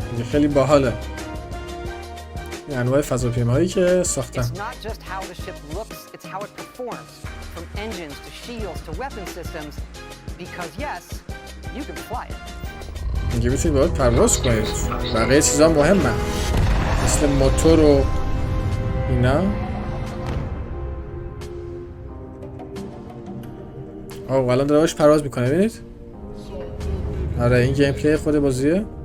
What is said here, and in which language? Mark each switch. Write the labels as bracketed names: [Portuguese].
[Persian] خیلی باحاله. انواع فضاپیماهایی که ساختن. [English] It's not just how the ship looks, it's how it performs. From engines to shields to weapon systems. Because yes, you can fly it. [Persian] میگه میتونید باید پرواز کنید. بقیه چیزا مهمه. مثل موتور و اینا. الان داره باش پرواز میکنه ببینید. آره این گیم پلی خود بازیه.